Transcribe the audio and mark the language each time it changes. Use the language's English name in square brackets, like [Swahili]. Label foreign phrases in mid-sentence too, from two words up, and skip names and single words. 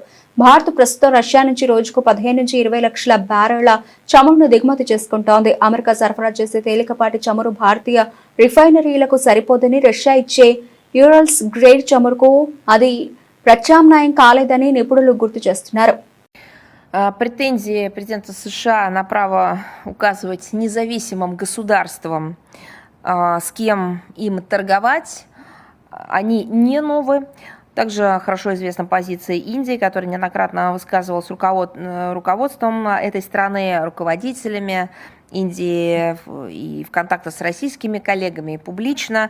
[Telugu] భారత్ ప్రస్తుతం రష్యా నుంచి రోజుకు 15 నుంచి 20 లక్షల బ్యారెళ్ల చమురును దిగుమతి చేసుకుంటోంది. అమెరికా సరఫరా చేసే తేలికపాటి చమురు భారతీయ రిఫైనరీలకు సరిపోదని, రష్యా ఇచ్చే యూరల్స్ గ్రేడ్ చమురుకు అది ప్రత్యామ్నాయం కాలేదని నిపుణులు గుర్తు చేస్తున్నారు. [Russian] Претензии президента США на право указывать независимым государствам, с кем им торговать, они не новы. Также хорошо известна позиция Индии, которая неоднократно высказывалась руководством этой страны, руководителями Индии и в контактах с российскими коллегами публично.